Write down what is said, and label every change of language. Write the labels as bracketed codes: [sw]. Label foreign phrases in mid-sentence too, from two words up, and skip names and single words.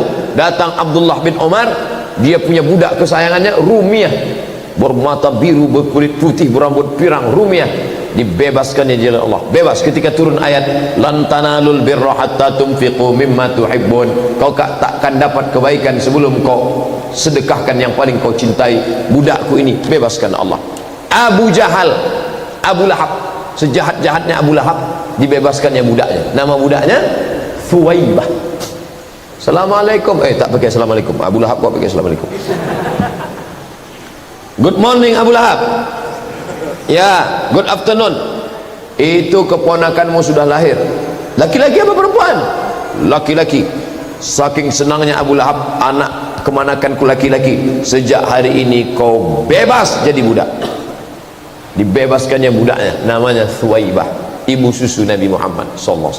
[id] Datang Abdullah bin Umar, dia punya budak kesayangannya Rumiah, bermata biru, berkulit putih, berambut pirang, Rumiah. Dibebaskannya jalan Allah, bebas. Ketika turun ayat [ar] لن تنالوا البر حتى تنفقوا مما تحبون, [id] kau takkan dapat kebaikan sebelum kau sedekahkan yang paling kau cintai. Budakku ini bebaskan Allah. Abu Jahal, Abu Lahab, sejahat-jahatnya Abu Lahab, dibebaskannya budaknya. Nama budaknya Thuwaibah. Assalamualaikum, tak pakai assalamualaikum. Abu Lahab kok pakai assalamualaikum. [en] Good morning Abu Lahab. Ya, good afternoon. [id] Itu keponakanmu sudah lahir. Laki-laki apa perempuan? Laki-laki. Saking senangnya Abu Lahab, anak kemanakanku laki-laki. Sejak hari ini kau bebas jadi budak. Dibebaskannya budaknya, namanya Thuwaibah, ibu susu Nabi Muhammad SAW.